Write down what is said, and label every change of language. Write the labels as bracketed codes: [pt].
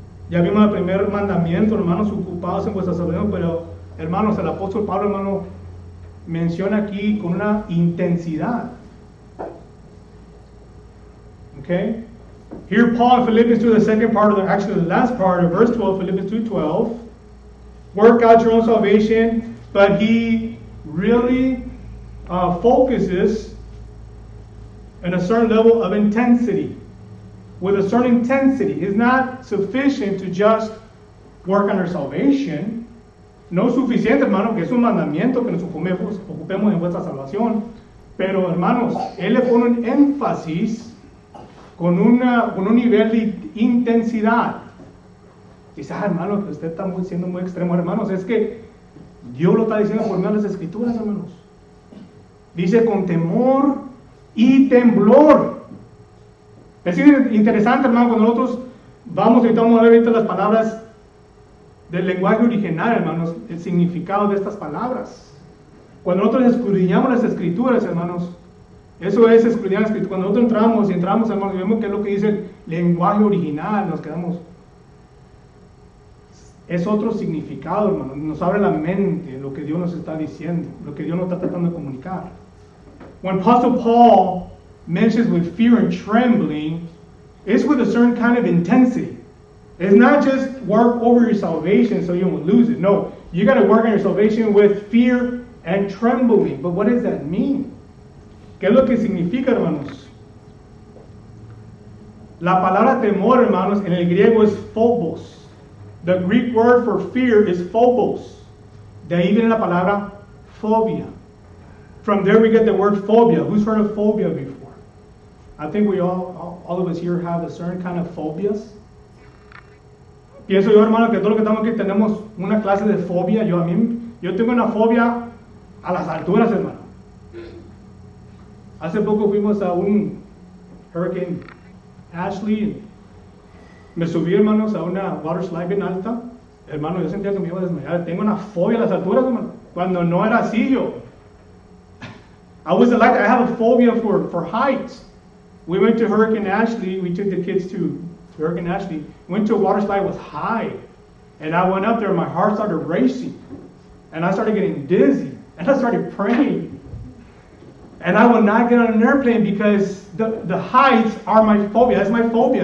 [es] Ya vimos el primer mandamiento, hermanos, ocupados en vuestra salvación, pero, hermanos, el apóstol Pablo, hermano, menciona aquí con una intensidad. Okay? [en] Here Paul in Philippians 2, the second part of actually the last part of verse 12, Philippians 2:12, work out your own salvation, but he really focuses on a certain level of intensity. With a certain intensity. It's not sufficient to just work on our salvation. [es] No es suficiente, hermano, que es un mandamiento que nos ocupemos en vuestra salvación. Pero, hermanos, él le pone un énfasis con un nivel de intensidad. Dice, hermano, que usted está siendo muy extremo, hermanos. Es que Dios lo está diciendo por medio de las Escrituras, hermanos. Dice con temor y temblor. Es interesante, hermano, cuando nosotros vamos a ver ahorita las palabras del lenguaje original, hermanos, el significado de estas palabras. Cuando nosotros escudriñamos las Escrituras, hermanos, eso es escudriñar las Escrituras. Cuando nosotros entramos, hermanos, y vemos qué es lo que dice el lenguaje original, nos quedamos. Es otro significado, hermanos. Nos abre la mente lo que Dios nos está diciendo, lo que Dios nos está tratando de comunicar. [en] When Apostle Paul mentions with fear and trembling, it's with a certain kind of intensity. It's not just work over your salvation so you won't lose it. No, you got to work on your salvation with fear and trembling. But what does that mean? [es] ¿Qué es lo que significa, hermanos? La palabra temor, hermanos, en el griego es phobos. [en] The Greek word for fear is phobos. [es] De ahí viene la palabra phobia. [en] From there we get the word phobia. Who's heard of phobia before? I think we all of us here have a certain kind of phobias. [es] Pienso yo, hermano, que todos los que estamos aquí tenemos una clase de fobia. Yo tengo una fobia a las alturas, hermano. Hace poco fuimos a un Hurricane Ashley. Me subí, hermanos, a una [en] water slide [es] bien alta. Hermano, yo sentía que me iba a desmayar. Tengo una fobia a las alturas, hermano. Cuando no era así yo. [en] I have a phobia for heights. We went to Hurricane Ashley. We took the kids to Hurricane Ashley. Went to a water slide, was high. And I went up there and my heart started racing. And I started getting dizzy. And I started praying. And I would not get on an airplane because the heights are my phobia. That's my phobia.